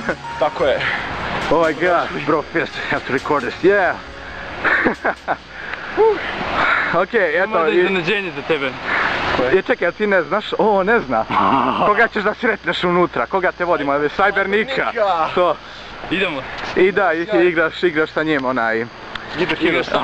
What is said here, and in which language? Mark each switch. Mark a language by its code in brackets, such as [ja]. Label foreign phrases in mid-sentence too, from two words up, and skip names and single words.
[sr] Tako je. [en] Oh my god, bro, first I have to record this, yeah! [sr] Ok, eto... Ima da iznenađenje za tebe. Čekaj, ti ne znaš? O, ne zna. Koga ćeš da sretneš unutra? Koga te vodimo? Cybernika? To. Idemo. I da, igraš sa njim, onaj... Igraš sam.